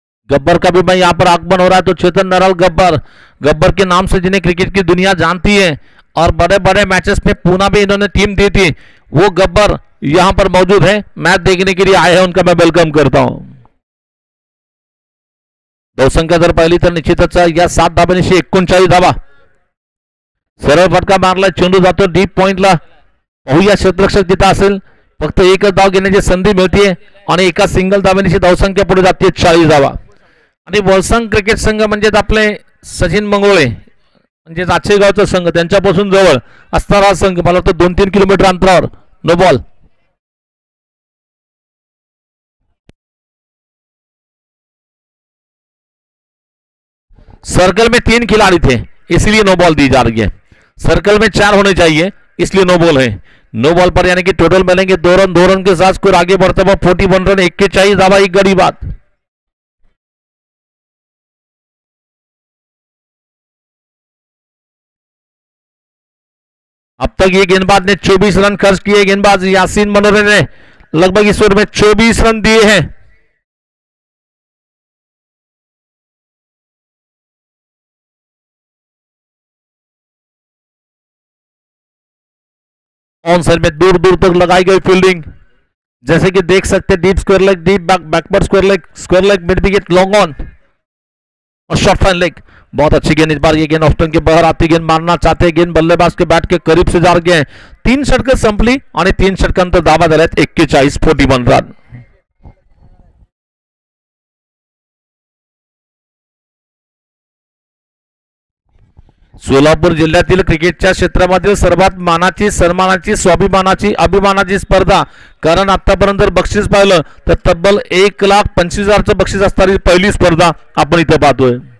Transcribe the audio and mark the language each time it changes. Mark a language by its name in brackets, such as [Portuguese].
[Hindi] गब्बर का भी भाई यहाँ पर आगमन हो रहा है, तो चेतन नरल गब्बर, गब्बर के नाम से जिन्हें क्रिकेट की दुनिया जानती है और बड़े बड़े मैचेस में पूना में इन्होंने टीम दी थी, वो गब्बर यहां पर मौजूद है, मैच देखने के लिए आए हैं, उनका मैं वेलकम करता हूं। [Marathi] धावसंख्या जर पाहिली तर निश्चितच या 7 धाबांशी 39 धाबा, सरळ फटका मारला, चेंडू जातो डीप पॉइंटला, पाहूया क्षेत्ररक्षक तिथं असेल, फक्त एकच धाव घेण्याची संधी मिळते आणि एका सिंगल धाबेनिशी धावसंख्या पुढे जाते 40 धावा। आणि वळसंग क्रिकेट संघ म्हणजे आपले सचिन मंगोळे म्हणजे आचेगावचा संघ, त्यांच्यापासून जवळ असणारा संघ, मला वाटतं 2-3 किलोमीटर अंतरावर। [Hindi] नो बॉल, सर्कल में 3 खिलाड़ी थे इसलिए नो बॉल दी जा रही है, सर्कल में 4 होने चाहिए इसलिए नो बॉल है। नो बॉल पर यानी कि टोटल मिलेंगे 2 रन के साथ स्कोर आगे बढ़ता हुआ 41 रन, [Marathi] 41 धावा, एक गड़ी बात। [Hindi] अब तक ये गेंदबाज ने 24 रन खर्च किए, गेंदबाज यासीन मनोरे ने लगभग इस ओवर में 24 रन दिए हैं। ऑन साइड में दूर दूर तक लगाई गई फील्डिंग, जैसे कि देख सकते, deep square leg, deep backward square leg, mid wicket, long on और शॉर्ट फाइन लेग। बहुत अच्छी गेंद, इस बार ये गेंद ऑफ स्टंप के बाहर आती, गेंद मारना चाहते हैं, गेंद बल्लेबाज के बैट के करीब से जा गए हैं। [Marathi] 3 षटकं संपली आणि 3 षटकांतर धावा झाल्यात 41, 41 रन। सोलापूर जिल्ह्यातील क्रिकेटच्या क्षेत्रामध्ये सर्वात मानाची, सन्मानाची, स्वाभिमानाची, अभिमानाची स्पर्धा, कारण आतापर्यंत जर बक्षीस पाहिलं तर तब्बल 1,25,000चं बक्षीस असणारी पहिली स्पर्धा आपण इथे पाहतोय।